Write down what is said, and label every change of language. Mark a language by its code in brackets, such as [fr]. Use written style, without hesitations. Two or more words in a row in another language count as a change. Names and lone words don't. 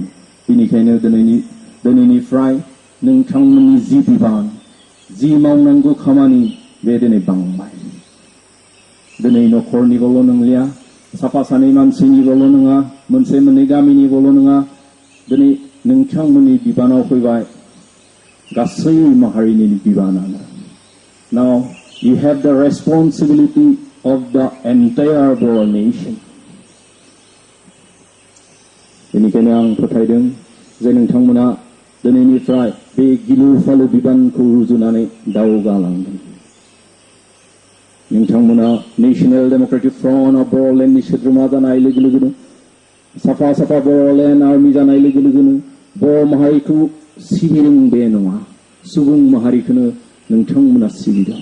[brx] बेनिखायनो दिनैनिफ्राय नोंथांमोननि जि बिबान जि मावनांगौ खामानि बे दिनै बांबाय। दिनै न'खरनिल' नंलिया साफा सानै मानसिनिल' नङा मोनसे मोननै गामिनिल' नङा दिनै नोंथांमोननि बिबानाव फैबाय गासै माहारिनि बिबानानो। [en] Now you have the responsibility of the entire Bodoland nation. [brx] बेनिखायनो आं फोथायदों जे नोंथांमोना दिनैनिफ्राय बे गिलु फालु बिबानखौ रुजुनानै दावगालांगोन। नोंथांमोना National Democratic Front of Bodoland नि सोद्रोमा जानाय लोगो लोगोनो साफा साफा Bodoland आर्मि जानाय लोगो लोगोनो बर' माहारिखौ सिबिदों बे नङा सुबुं माहारिखौनो नोंथांमोना सिबिदों।